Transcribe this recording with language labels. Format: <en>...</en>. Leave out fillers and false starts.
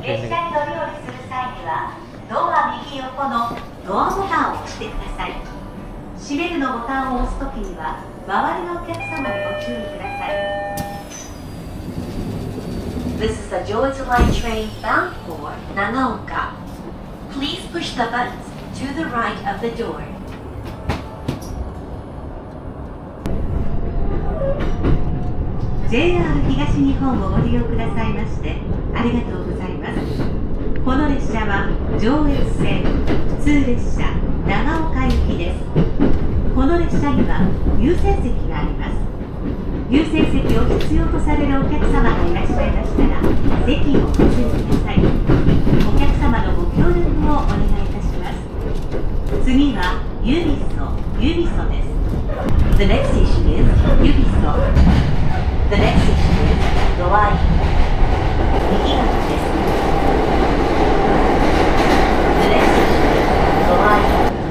<ja>列車に乗り降りする際にはドア右横のドアボタンを押してください。閉めるのボタンを押すときには周りのお客様にご注意ください。</ja> <en>This is the Georgia Line train bound for Nagaoka. Please push the buttons to the right of the door.</en> <ja>JR 東日本をご利用くださいましてありがとうございます。この列車は上越線普通列車長岡行きです。この列車には優先席があります。優先席を必要とされるお客様がいらっしゃいましたら席をお譲りください。お客様のご協力をお願いいたします。次はユビソです。</ja> <en>The next station is ユビソ。 The next station is ドワイ。</en> <ja>右側です。</ja> <en>The next station is ドワイ。</en>